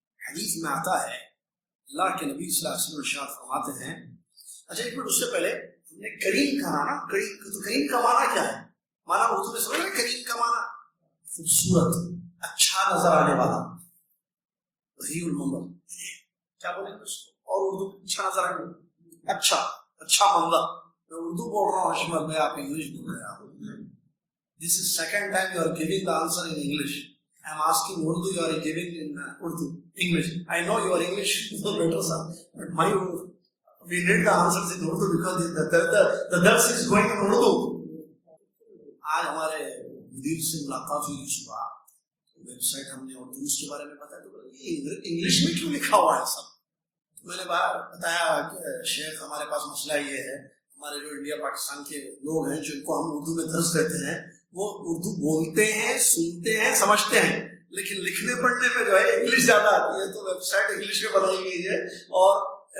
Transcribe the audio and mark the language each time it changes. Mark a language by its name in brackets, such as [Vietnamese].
[Urdu] حدیث میں آتا ہے اللہ کے نبی صلی اللہ علیہ وسلم ارشاد فرماتے ہیں، اچھا ایک منٹ اس سے پہلے ہم نے کریم کہا نا، کریم کا معنی کیا ہے؟ معنی اردو میں سمجھ رہے ہیں؟ کریم کا معنی خوبصورت، اچھا نظر آنے والا، وحی المنظر، کیا بولیں گے اس کو اور اردو اچھا نظر آنے والا، اچھا منظر۔ میں اردو بول رہا ہوں حشمت میں، آپ انگلش بول رہے ہیں۔ [English] This is second time you are giving the answer in English. I am asking Urdu, you are giving in Urdu, English. I know your English is no better, sir, but we need the answers in Urdu because the dars is going in Urdu. [Urdu] آج ہمارے مدیر سے ملاقات ہوئی صبح، web site ہم نے اردو کے بارے میں بتایا، تو یہ انگلش میں کیوں لکھا ہوا ہے سب؟ میں نے بتایا کہ شیخ ہمارے پاس مسئلہ یہ ہے، ہمارے جو انڈیا پاکستان کے لوگ ہیں جن کو ہم اردو میں درس دیتے ہیں، وہ اردو بولتے ہیں، سنتے ہیں، سمجھتے ہیں، لیکن لکھنے پڑھنے میں جو ہے انگلش زیادہ آتی ہے، تو ویب سائٹ انگلش میں بنائی گئی ہے، اور